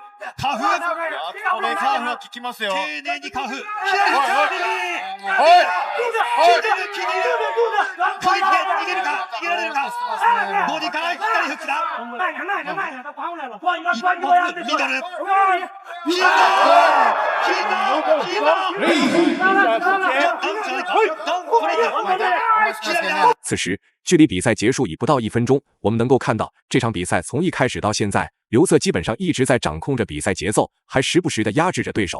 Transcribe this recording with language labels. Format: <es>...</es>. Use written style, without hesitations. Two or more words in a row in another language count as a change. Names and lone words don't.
<ja>カフ。これカーフは効きますよ。丁寧にカフ。左。クイック逃げるか逃げられるか。ボディから左フックだ。一本ミドル。</ja> <zh>此时距离比赛结束已不到1分钟，我们能够看到这场比赛从一开始到现在，刘策基本上一直在掌控着比赛节奏，还时不时地压制着对手。</zh>